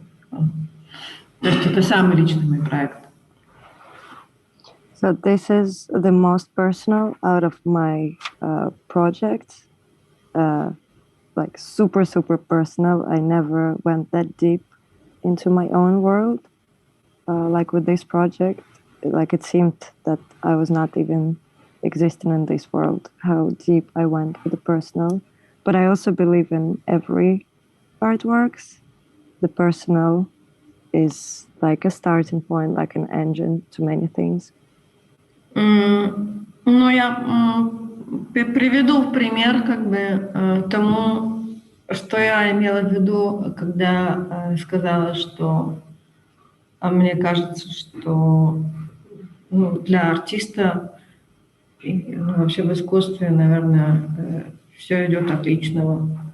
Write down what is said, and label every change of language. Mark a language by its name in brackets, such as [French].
[Russian] То есть это самый личный мой проект. [English] So this is the most personal out of my projects. Like super, super personal. I never went that deep into my own world. Like with this project, like it seemed that I was not even existing in this world, how deep I went with the personal. But I also believe in every artworks. The personal is like a starting point, like an engine to many things. [Russian] Я приведу в пример как бы тому, что я имела в виду, когда сказала, что мне кажется, что для артиста и вообще в искусстве, наверное, все идет от личного.